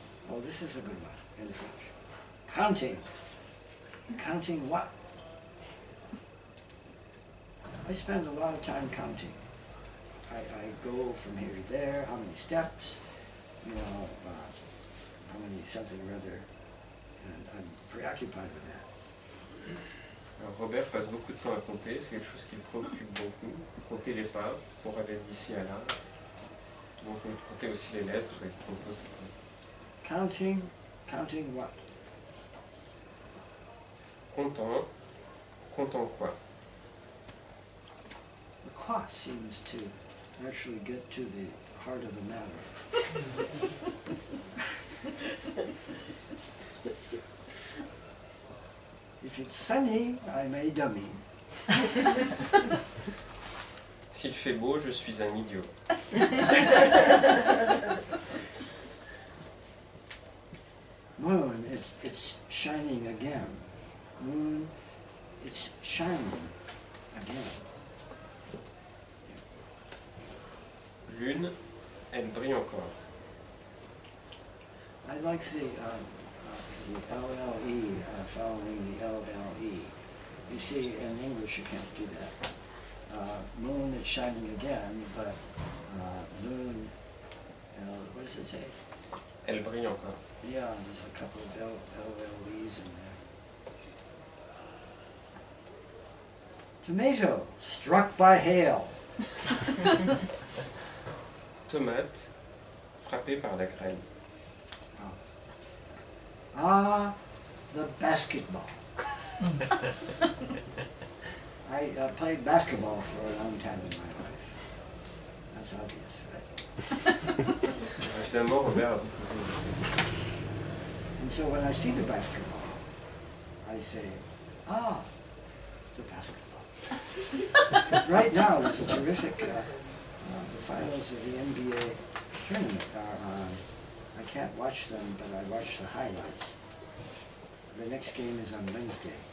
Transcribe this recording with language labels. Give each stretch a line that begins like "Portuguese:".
English: Oh, this is a good one in French. Counting. Counting what? I spend a lot of time counting. I go from here to there, how many steps, you know, how many something or other, and I'm preoccupied with that.
French: Alors Robert passe beaucoup de temps à compter, c'est quelque chose qui le préoccupe beaucoup, compter les pas pour aller d'ici à là. Donc compter aussi les lettres et compose.
English: Counting, counting what?
French: Comptant quoi?
English: The quoi seems to actually get to the heart of the matter. If it's sunny, I'm a dummy.
French: S'il fait beau, je suis un idiot.
English: Moon, it's shining again. Moon, it's shining again.
French: Lune, elle brille encore.
English: I like the LLE following the LLE. You see, in English you can't do that. Moon, it's shining again, but Lune, what does it say?
French: Elle brille encore.
English: Yeah, there's a couple of LLEs in there. Tomato, struck by hail.
French: Tomate, frappée par la grêle.
English: Ah, the basketball. I played basketball for a long time in my life. That's obvious, right?
French: Évidemment, Robert a beaucoup joué.
English: And so when I see the basketball, I say, ah, the basketball. Right now, there's a terrific, the finals of the NBA tournament are on. I can't watch them, but I watch the highlights. The next game is on Wednesday.